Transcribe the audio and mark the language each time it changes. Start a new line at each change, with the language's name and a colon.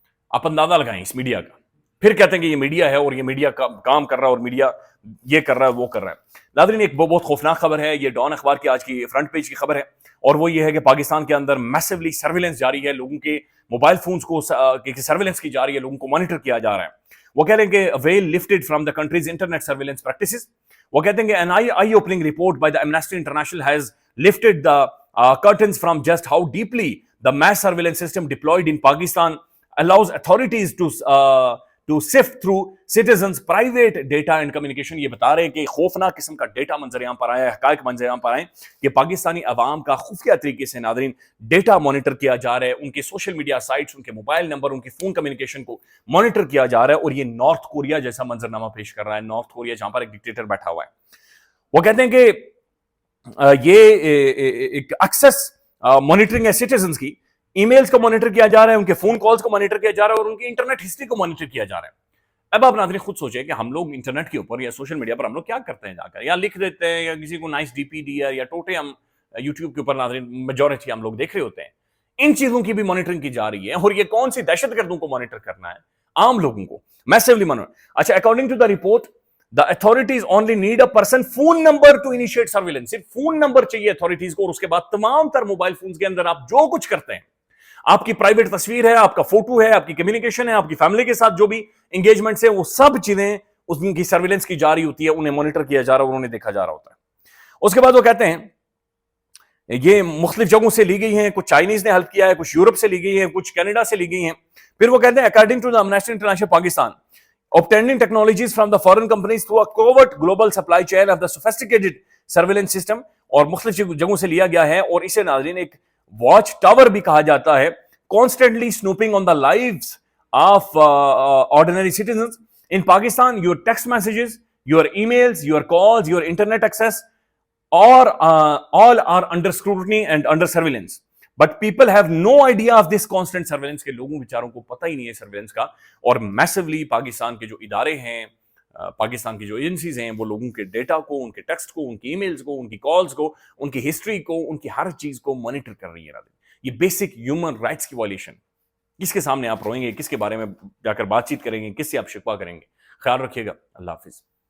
Urdu: آپ اندازہ لگائیں اس میڈیا کا. پھر کہتے ہیں کہ یہ میڈیا ہے اور یہ میڈیا کام کر رہا ہے اور میڈیا یہ کر رہا ہے وہ کر رہا ہے. ناظرین ایک بہت خوفناک خبر ہے, یہ ڈان اخبار کی آج کی فرنٹ پیج کی خبر ہے, اور وہ یہ ہے کہ پاکستان کے اندر میسیولی سرویلنس جاری ہے, لوگوں کے موبائل فونز کو سرویلنس کی جا رہی ہے, لوگوں کو مانیٹر کیا جا رہا ہے. وہ کہہ رہے ہیں کہ
English: Well lifted from the countries internet surveillance practices.
Urdu: وہ کہتے ہیں کہ
English: an eye-opening report by the Amnesty International has lifted the curtains from just how deeply the mass surveillance system deployed in Pakistan allows authorities to sift through citizens' private data and communication.
Urdu: یہ بتا رہے ہیں کہ خوفناک قسم کا data منظر عام پر آیا ہے, حقائق منظر عام پر آئے کہ پاکستانی عوام کا خفیہ طریقے سے ناظرین ڈیٹا مانیٹر کیا جا رہا ہے, ان کے سوشل میڈیا سائٹس, ان کے موبائل نمبر, ان کی فون کمیونیکیشن کو مانیٹر کیا جا رہا ہے, اور یہ نارتھ کوریا جیسا منظرنامہ پیش کر رہا ہے, نارتھ کوریا جہاں پر ایک ڈکٹیٹر بیٹھا ہوا ہے. وہ کہتے ہیں کہ یہ ایک ایکسس مانیٹرنگ ہے سٹیزنز کی, ای میلز کو مانیٹر کیا جا رہا ہے, ان کے فون کالز کو مانیٹر کیا جا رہا ہے, اور ان کی انٹرنیٹ ہسٹری کو مانیٹر کیا جا رہا ہے. اب آپ ناظرین خود سوچیں کہ ہم لوگ انٹرنیٹ کے اوپر یا سوشل میڈیا پر ہم لوگ کیا کرتے ہیں, جا کر یا لکھ دیتے ہیں یا کسی کو نائس ڈی پی دیا یا ٹوٹے ہم یوٹیوب کے اوپر ناظرین میجورٹی ہم لوگ دیکھ رہے ہوتے ہیں. ان چیزوں کی بھی مانیٹرنگ کی جا رہی ہے, اور یہ کون سی دہشت گردوں کو مانیٹر کرنا ہے, عام لوگوں کو میسیولی مانیٹر.
English: اچھا, according to the report the authorities only need a person phone number to initiate surveillance.
Urdu: صرف فون نمبر چاہیے اتھارٹیز کو, اور اس کے بعد تمام تر موبائل فونز کے اندر آپ جو کچھ کرتے ہیں, آپ کی پرائیویٹ تصویر ہے, آپ کا فوٹو ہے, آپ کی کمیونیکیشن ہے, آپ کی فیملی کے ساتھ جو بھی انگیجمنٹس ہیں, وہ سب چیزیں ان کی سرویلنس کی جا رہی ہوتی ہے, انہیں مانیٹر کیا جا رہا ہے, انہیں دیکھا جا رہا ہوتا ہے. اس کے بعد وہ کہتے ہیں یہ مختلف جگہوں سے لی گئی ہیں, کچھ چائنیز نے ہیلپ کیا ہے, کچھ یورپ سے لی گئی ہیں, کچھ کینیڈا سے لی گئی ہیں. پھر وہ کہتے ہیں
English: according to the Amnesty International Pakistan obtaining technologies from the foreign companies through a covert global supply chain of the sophisticated surveillance system,
Urdu: اور مختلف جگہوں سے لیا گیا ہے, اور اسے ناظرین ایک واچ ٹاور بھی کہا جاتا ہے,
English: constantly snooping on the lives of ordinary citizens in Pakistan. Your text messages, your emails, your calls, your internet access, or all are under scrutiny and under surveillance. But people have no idea of this constant surveillance.
Urdu: کے لوگوں بیچاروں کو پتہ ہی نہیں ہے surveillance کا, اور میسیولی پاکستان کے جو ادارے ہیں, پاکستان کی جو ایجنسیز ہیں, وہ لوگوں کے ڈیٹا کو, ان کے ٹیکسٹ کو, ان کی ای میلز کو, ان کی کالز کو, ان کی ہسٹری کو, ان کی ہر چیز کو مانیٹر کر رہی ہے. یہ بیسک ہیومن رائٹس کی وائلیشن. کس کے سامنے آپ روئیں گے, کس کے بارے میں جا کر بات چیت کریں گے, کس سے آپ شکوہ کریں گے؟ خیال رکھیے گا. اللہ حافظ.